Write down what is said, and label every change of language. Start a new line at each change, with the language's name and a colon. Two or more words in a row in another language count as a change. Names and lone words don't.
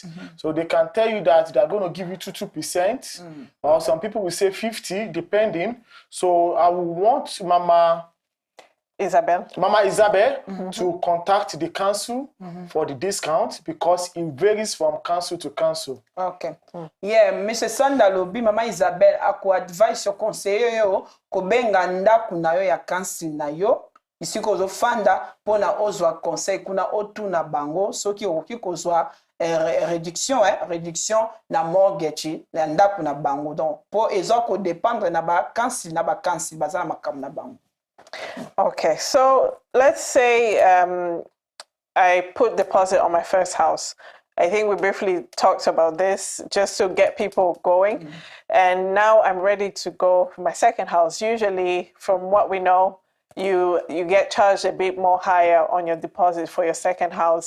English: So they can tell you that they're going to give you 2%, or some people will say 50, depending. So I will want Mama Isabel to contact the council for the discount because it varies from council to council. Okay. Yeah, Mr.
Lingala: Sandalobi, Mama Isabel, ako advice yo conseiller yo ko benga ndaku na yo ya council na yo. Isi ko zo fanda pona ozwa conseil kuna otu na bango soki okoki kozwa réduction na mortgage na ndaku na bango. Donc po ezo ko dépendre na ba council bazana makam na bango.
English: Okay, so let's say I put deposit on my first house. I think we briefly talked about this just to get people going. And now I'm ready to go for my second house. Usually, from what we know, you get charged a bit more higher on your deposit for your second house.